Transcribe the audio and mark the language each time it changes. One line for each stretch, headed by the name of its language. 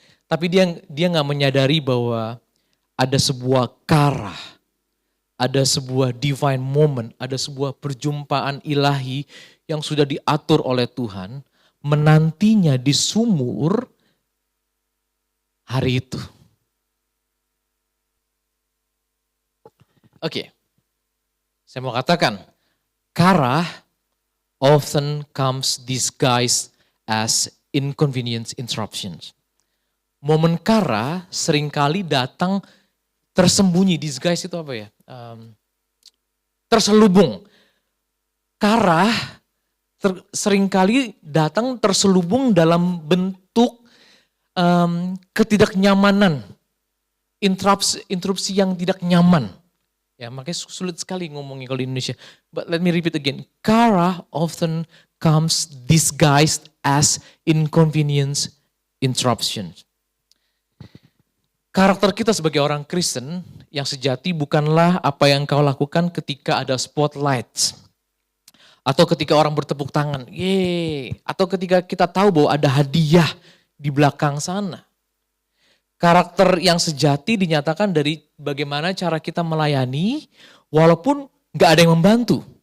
Indonesian: Tapi dia nggak menyadari bahwa ada sebuah karah, ada sebuah
English: divine moment,
Indonesian: ada sebuah perjumpaan ilahi yang sudah diatur oleh Tuhan menantinya di sumur hari itu. Oke, saya mau katakan,
English: karah often comes disguised as inconvenience interruptions.
Indonesian: Momen kara seringkali datang tersembunyi, disguise itu apa ya? Terselubung. Kara seringkali datang terselubung dalam bentuk ketidaknyamanan, interupsi yang tidak nyaman. Ya, makanya sulit sekali ngomongin kalau di Indonesia.
English: But let me repeat again. Kara often comes disguised as inconvenience interruptions.
Indonesian: Karakter kita sebagai orang Kristen yang sejati bukanlah apa yang kau lakukan ketika ada spotlight. Atau ketika orang bertepuk tangan. Yeay. Atau ketika kita tahu bahwa ada hadiah di belakang sana. Karakter yang sejati dinyatakan dari bagaimana cara kita melayani walaupun gak ada yang membantu.